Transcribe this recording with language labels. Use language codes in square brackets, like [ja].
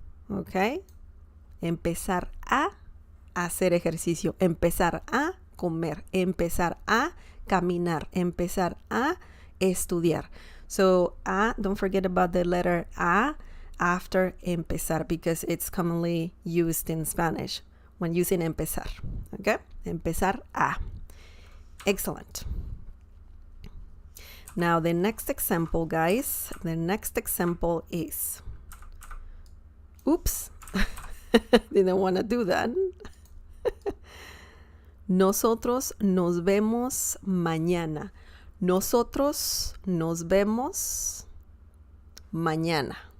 [es] Okay, empezar a hacer ejercicio, empezar a comer, empezar a caminar, empezar a estudiar. [en] So a, don't forget about the letter a after empezar because it's commonly used in Spanish when using empezar. Okay, empezar a. Excellent. Now the next example, guys, the next example is, oops, didn't want to do that. [es] Nosotros nos vemos mañana. Nosotros nos vemos mañana.